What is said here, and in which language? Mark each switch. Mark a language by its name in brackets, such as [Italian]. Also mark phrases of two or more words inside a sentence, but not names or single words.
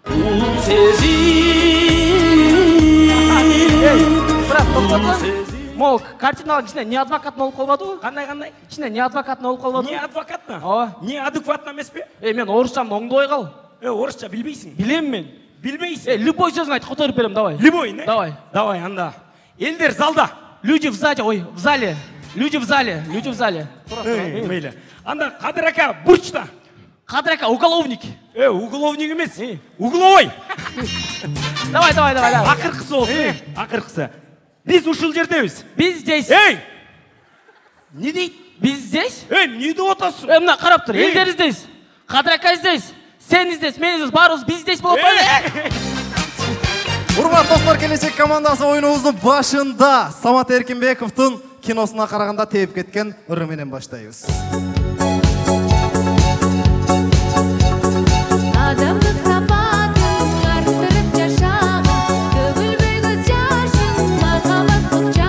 [Kyrgyz] Брат, токтотсоң. Мол, картиналар ичинде не адвокат болуп калбадыбы? Кандай? Ичинде не адвокат болуп калбадыбы? Не адвокатна? Ооба. Не адекватна эмеспи? Мен орусчамды оңдой кал. Орусча билбейсиң? Билем мен. Билбейсиң? Любой сөзүн айт, которуп берем, давай. Любой, не? Давай. Давай, анда. Элдер залда. [Russian] Люди в зале. Люди в зале. [Kyrgyz] Мейлі. Анда Кадыр ака бурчта. Кадыр ака уголовник. Уголовник эмес. Угловой. Давай. Акыркысы болсун. Акыркысы. Биз ушул жердебиз. Биз здесь. Не дейт? Биз здесь? Не деп атасың? Мына карап тур. Элдер здесь. Кадыр ака здесь. Сен здесь, мен здесь, баарыбыз биз здесь болуп атпайбы? Урматтуу достор, келечек командасы оюнубуздун башында Самат Эркинбековдун киносуна караганда тээп кеткен ыры менен баштайбыз. Адамдык сапатын арттырып жашаган, төгүлбөй көз жашын, махаббаттык жаш.